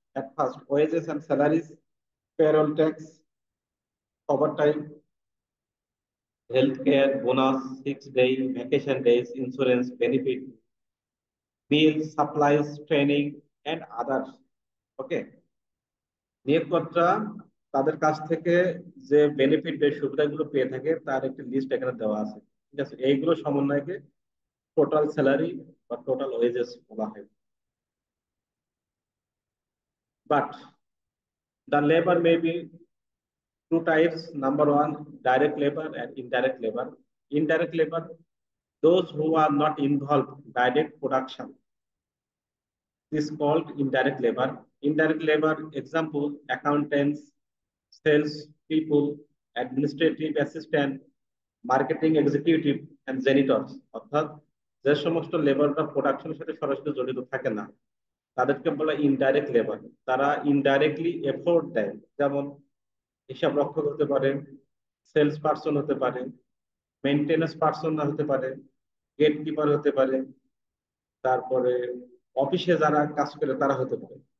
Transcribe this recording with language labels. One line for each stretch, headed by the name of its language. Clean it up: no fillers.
English: At first, wages and salaries, payroll tax, overtime, healthcare, bonus, 6 day, vacation days, insurance, benefit, meals, supplies, training, and others. Okay.
Bangla: নিয়োগকর্তা তাদের কাছ থেকে যে benefit, যে সুবিধাগুলো পেয়ে থাকে তার একটি লিস্ট এখানে দেওয়া আছে। ঠিক আছে, এইগুলো সমন্বয়কে টোটাল স্যালারি বা টোটাল ওয়েজেস বলা হয়।
English: But the labor may be two types. Number one, direct labor and indirect labor. Indirect labor, those who are not involved direct production, is called indirect labor. Indirect labor example: accountants, sales people, administrative assistant, marketing executive and janitors.
Bangla: অর্থাৎ যে সমস্ত লেবাররা প্রোডাকশনের সাথে সরাসরি জড়িত থাকে না তাদেরকে বলা ইনডাইরেক্ট লেবার। তারা ইনডাইরেক্টলি এফোর্ট দেয়, যেমন হিসাব রক্ষক হতে পারে, সেলস পার্সন হতে পারে, মেনটেন্যান্স পার্সন হতে পারে, গেট কিপার হতে পারে, তারপরে অফিসে যারা কাজ করে তারা হতে পারে।